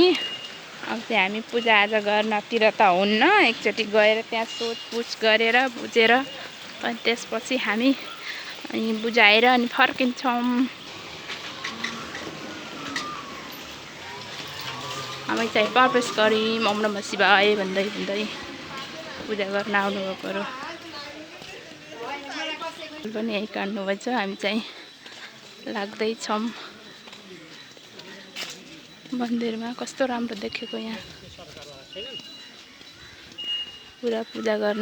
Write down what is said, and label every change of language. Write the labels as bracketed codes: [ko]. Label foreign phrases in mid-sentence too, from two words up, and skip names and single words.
[ne] अब चाहिँ हामी पूजाआजा गर्नतिर त हुन्न, एकचोटि गएर त्यहाँ सोधपुछ गरेर बुझेर अनि त्यसपछि हामी बुझाएर अनि फर्किन्छौँ। हामी चाहिँ प्रवेश गऱ्यौँ। [sa] ओम नमः शिवाय [ne] भन्दै पूजा गर्न आउनुभएकोहरू पनि यही काट्नुभएछ। हामी चाहिँ लाग्दैछौँ मन्दिरमा। कस्तो राम्रो देखेको यहाँ पुरा पूजा गर्न।